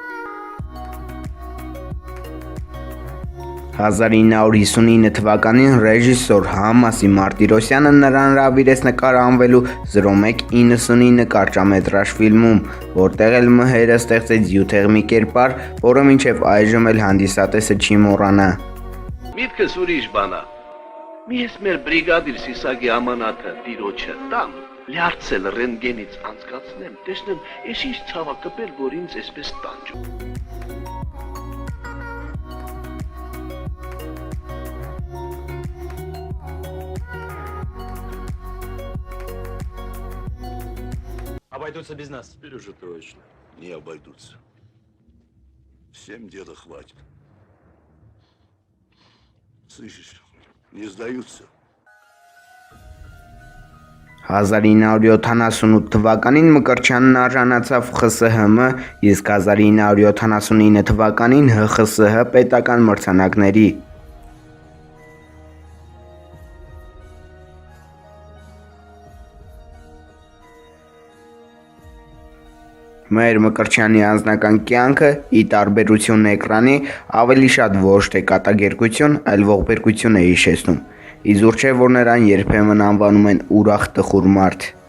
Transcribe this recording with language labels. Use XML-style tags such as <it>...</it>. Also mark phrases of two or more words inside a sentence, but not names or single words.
<hy>1959 թվականին ռեժիսոր Համասի Մարտիրոսյանը նրան հրավիրեց նկարահանվելու 0199 կարճամետրաժ ֆիլմում, որտեղ էլ Մհերը ստեղծեց զյուտեղ մի կերպար, որը մինչև այժմ էլ հանդիսատեսը չի մոռանա։ Միտքս ուրիշ բան է։ Մի ես մեր բրիգադիր Սիսագի ամանաթը տիրոջը տամ, լյարդցել ռենտգենից անցկացնեմ, տեսնեմ, ես ինչ ցավա կպել, որ ինձ այսպես տանջում։</hy> <ru>Обойдутся без нас. Теперь уже точно не обойдутся. Всем деда хватит. Слышишь, не сдаются.</ru> <hy>1978 թվականին Մկրտչյանն արժանացավ ԽՍՀՄ, իսկ 1979 թվականին ՀԽՍՀ պետական մրցանակների։ Մհեր Մկրտչյանի անձնական կյանքը, ի տարբերություն էկրանի, ավելի շատ ոչ թե կատակերգություն, այլ ողբերգություն է հիշեցնում, իզուր չէ, որ նրան երբեմն անվանում են ուրախ տխուր մարդ։</hy>